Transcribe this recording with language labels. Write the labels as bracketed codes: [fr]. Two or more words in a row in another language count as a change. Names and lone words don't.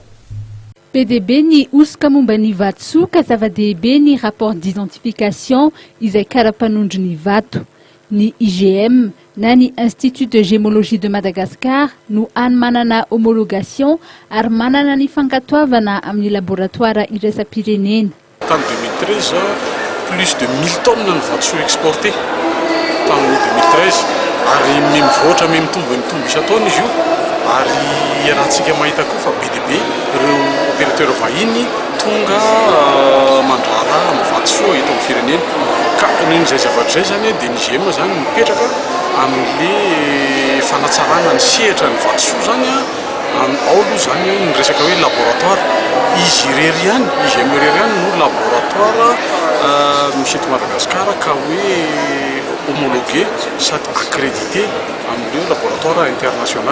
[mg] PDB ny osika momba ny vatosoa ka zava-dehibe ny [fr] rapport d'identification [mg] izay karapanondry ny vato. Ny IGM na ny Institut de Gémologie de Madagascar no manana homologation ary manana ny fankatoavana amin'ny laboratoire iraisam-pirenena. [fr] En 2013, plus de 1000 tonnes de vatosoa exporté. En 2013, [mg] ary mivoatra mitombo isan-taona izy io. Ary rahantsika mahita koa fa PDB ireo opérateur vahiny tonga mandraharaha amin'ny vatosoa eto amin'ny firenena ka n'izay zavatra izay zany dia ny IGM zany mipetraka amin'le fanatsarana ny sehatra ny vatosoa zany ao aloha zany ny resaka hoe laboratoire izy irery ihany IGM irery ihany no laboratoire misy eto Madagasikara ka hoe homologué sady accrédité amin'ireo [fr] laboratoire international.